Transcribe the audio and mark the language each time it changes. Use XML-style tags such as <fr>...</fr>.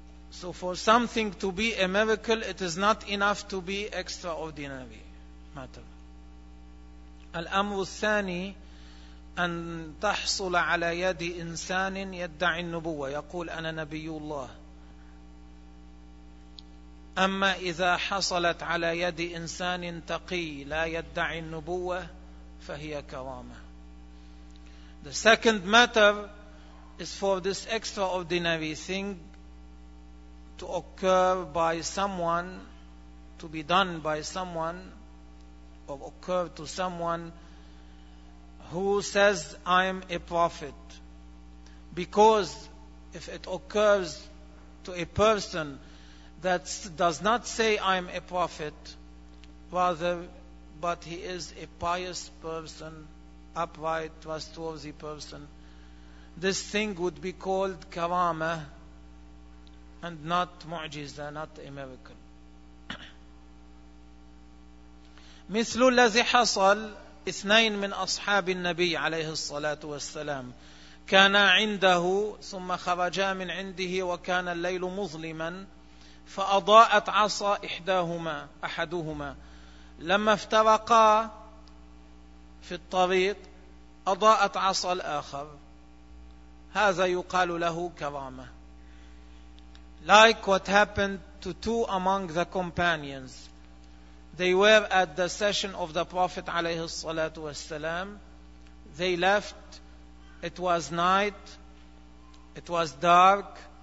<en>So for something to be a miracle, it is not enough to be extraordinary matter.</en> <ar>الأمر الثاني أن تحصل على يد إنسان يدعي النبوة يقول أنا نبي الله. أما إذا حصلت على يد إنسان تقي لا يدعي النبوة فهي كرامة.</ar> <en>The second matter is for this extraordinary thing to occur by someone, to be done by someone, or occur to someone who says, I am a prophet. Because if it occurs to a person that does not say I am a prophet, rather, but he is a pious person, upright, trustworthy person, this thing would be called karama and not mu'jiza, not a miracle.</en> <ar>مثل الذي حصل اثنين من أصحاب النبي عليه الصلاة والسلام كان عنده ثم خرجا من عنده وكان الليل مظلما فأضاءت عصا أحدهما لما افترقا في الطريق أضاءت عصا الآخر. هذا يقال له كرامة.</ar> <en>Like what happened to two among the companions. They were at the session of the Prophet</en> <ar>عليه الصلاة والسلام.</ar> <en>They left. It was night. It was dark.</en>